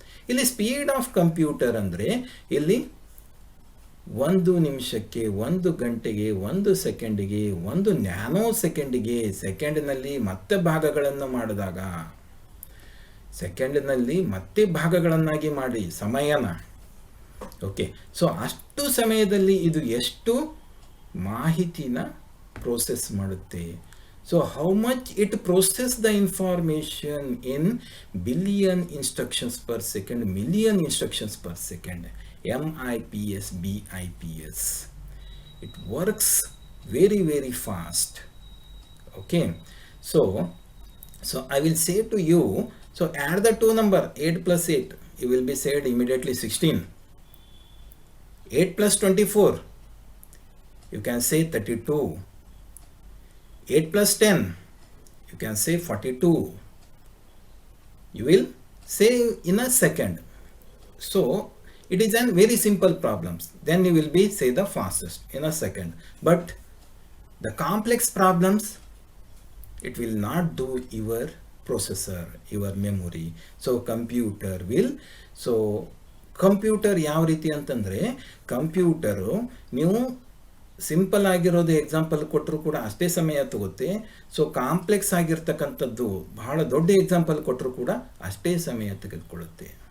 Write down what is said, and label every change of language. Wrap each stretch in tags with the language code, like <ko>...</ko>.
<kn>ಇಲ್ಲಿ speed of computer ಅಂದರೆ ಇಲ್ಲಿ 1 ನಿಮಿಷಕ್ಕೆ, 1 ಗಂಟೆಗೆ, 1 ಸೆಕೆಂಡಿಗೆ, 1 ನ್ಯಾನೋ ಸೆಕೆಂಡಿಗೆ, ಸೆಕೆಂಡಿನಲ್ಲಿ ಮತ್ತೆ ಭಾಗಗಳನ್ನು ಮಾಡಿದಾಗ, ಸೆಕೆಂಡಿನಲ್ಲಿ ಮತ್ತೆ ಭಾಗಗಳನ್ನಾಗಿ ಮಾಡಿ ಸಮಯನ, ಓಕೆ, ಸೊ ಅಷ್ಟು ಸಮಯದಲ್ಲಿ ಇದು ಎಷ್ಟು ಮಾಹಿತಿನ ಪ್ರೋಸೆಸ್ ಮಾಡುತ್ತೆ.</kn> <en>So how much it process the information in billion instructions per second, million instructions per second, MIPS, BIPS. It works very, very fast. Okay, so I will say to you, so add the two number, 8 plus 8, you will be said immediately 16. 8 plus 24, you can say 32. 8 plus 10, you can say 42. You will say in a second. So it is a very simple problems. Then you will be say the fastest in a second. But the complex problems, it will not do your processor, your memory. So computer will, so</en> <kn>computer ಯಾವ ರೀತಿ ಅಂತಂದರೆ, computer ನೀವು simple ಆಗಿರೋದು example ಕೊಟ್ಟರು ಕೂಡ ಅಷ್ಟೇ ಸಮಯ ತಗೋತೆ. So complex ಆಗಿರ್ತಕ್ಕಂಥದ್ದು ಬಹಳ ದೊಡ್ಡ ಎಕ್ಸಾಂಪಲ್ ಕೊಟ್ಟರು ಕೂಡ ಅಷ್ಟೇ ಸಮಯ ತೆಗೆದುಕೊಳ್ಳುತ್ತೆ.</kn>